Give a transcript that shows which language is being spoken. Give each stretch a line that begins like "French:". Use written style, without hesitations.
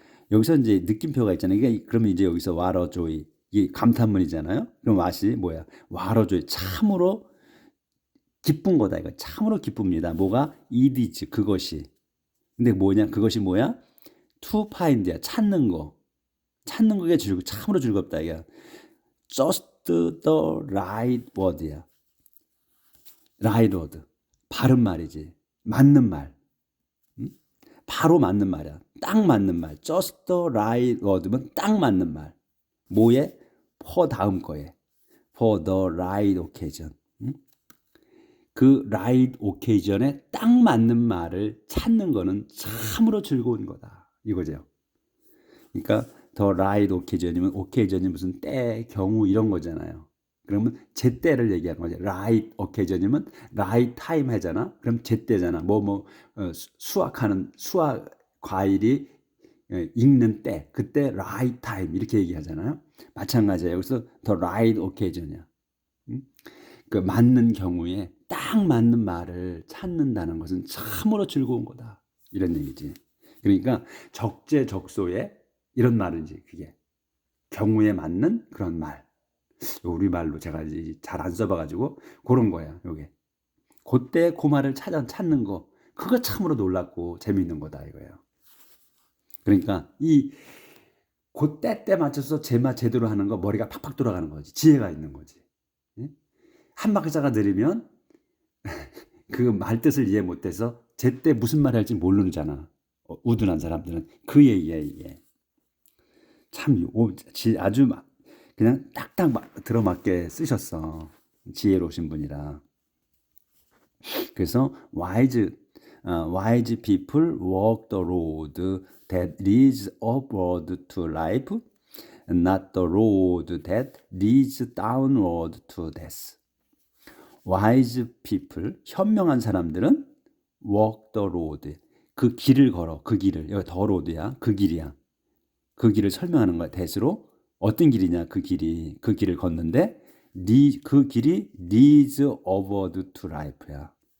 Korean: 여기서 이제 느낌표가 있잖아요. 그러면 이제 여기서
English: what a joy,
Korean: 이게 감탄문이잖아요. 그럼 what이 뭐야?
English: what a joy,
Korean: 참으로 기쁜 거다. 이거 참으로 기쁩니다. 뭐가?
English: it is,
Korean: 그것이. 근데 뭐냐? 그것이 뭐야?
English: to find
Korean: 야. 찾는 거. 찾는 거게 참으로 즐겁다. 이게
English: just the right word야.
Korean: right word. 바른 말이지. 맞는 말. 바로 맞는 말이야. 딱 맞는 말.
English: just the right word
Korean: 면 딱 맞는 말. 뭐에? for 다음 거에.
English: for the right occasion.
Korean: 그 right occasion에 딱 맞는 말을 찾는 거는 참으로 즐거운 거다. 이거죠. 그러니까 the right occasion이 무슨 때, 경우 이런 거잖아요. 그러면 제때를 얘기하는 거죠. right occasion이면 right time 하잖아. 그럼 제때잖아. 수학 과일이 익는 때, 그때 right time 이렇게 얘기하잖아요. 마찬가지예요. 여기서 the right occasion이야. 그 맞는 경우에 딱 맞는 말을 찾는다는 것은 참으로 즐거운 거다. 이런 얘기지. 그러니까 적재적소에 이런 말인지 그게 경우에 맞는 그런 말. 우리말로 제가 잘 안 써봐가지고 그런 거야. 요게 그때 그 말을 찾는 거, 그거 참으로 놀랍고 재미있는 거다 이거예요. 그러니까 그때 맞춰서 제대로 하는 거, 머리가 팍팍 돌아가는 거지. 지혜가 있는 거지. 한 박자가 느리면 그 말 뜻을 이해 못해서 제때 무슨 말 할지 모르잖아. 우둔한 사람들은 그 얘기야 이게. 참 아주 그냥 딱딱 들어맞게 쓰셨어. 지혜로우신 분이라. 그래서
English: wise people walk the road that leads upward to life, not the road that leads downward to death. wise people,
Korean: 현명한 사람들은
English: walk the road,
Korean: 그 길을 걸어. 그 길을, 여기 the road야. 그 길이야. 그 길을 설명하는 거야. 대수로 어떤 길이냐? 그 길을 걷는데 그 길이
English: leads upward to life
Korean: 야.